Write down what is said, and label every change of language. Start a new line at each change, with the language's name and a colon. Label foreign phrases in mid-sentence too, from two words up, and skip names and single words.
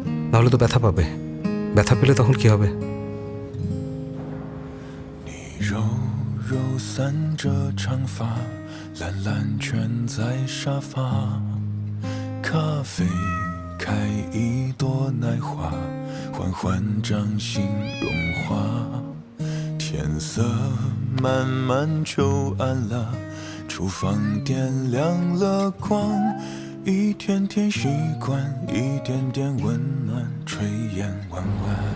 Bangla: তাহলে তো ব্যথা পাবে। ব্যথা পেলে তখন কি হবে?
Chinese: 你柔柔散着长发，懒懒蜷在沙发。咖啡开一朵奶花，缓缓掌心融化。天色慢慢就暗了，厨房点亮了光，一天天习惯，一点点温暖，炊烟弯弯。